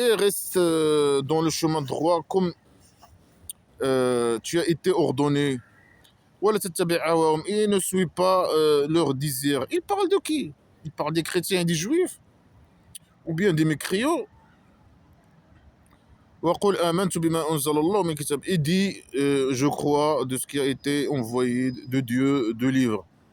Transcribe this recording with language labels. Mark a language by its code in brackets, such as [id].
[fr] Et reste dans le chemin droit comme tu as été ordonné. [ar] ولا تتبع هواهم. [fr] Et ne suis pas leur désir. Il parle de qui? Il parle des chrétiens et des juifs? Ou bien des mécréants? [ar] وقل آمنت بما أنزل الله من كتاب. [fr] Il dit je crois de ce qui a été envoyé de Dieu, de livres.